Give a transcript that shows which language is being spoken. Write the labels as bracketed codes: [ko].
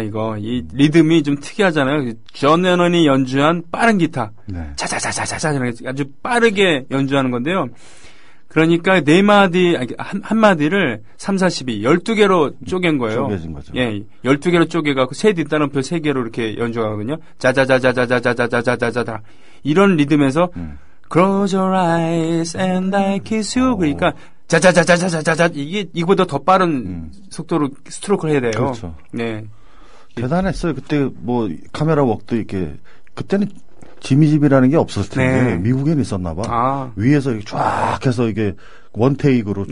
[ko] 이거 이 리듬이 좀 특이하잖아요. 존 레논이 연주한 빠른 기타, 네. 자자자자자자 아주 빠르게 연주하는 건데요. 그러니까 네 마디 한 마디를 3, 4, 12, 12개로 쪼갠 거예요. 쪼개진 거죠. 예, 12개로 쪼개갖고 세 뒷따름표 3개로 이렇게 연주하거든요. [en] 자자자자자자자자자자자자 [ko] 이런 리듬에서 [en] Close your eyes and I kiss you. [ko] 그러니까 자자자자자자자자 이거보다 더 빠른 속도로 스트로크를 해야 돼요. 그렇죠. 네. 대단했어요. 그때 뭐 카메라 웍도 이렇게 그때는 지미집이라는 게 없었을 텐데 네. 미국에는 있었나 봐. 아. 위에서 이렇게 쫙 해서 이게 원테이크로 쭉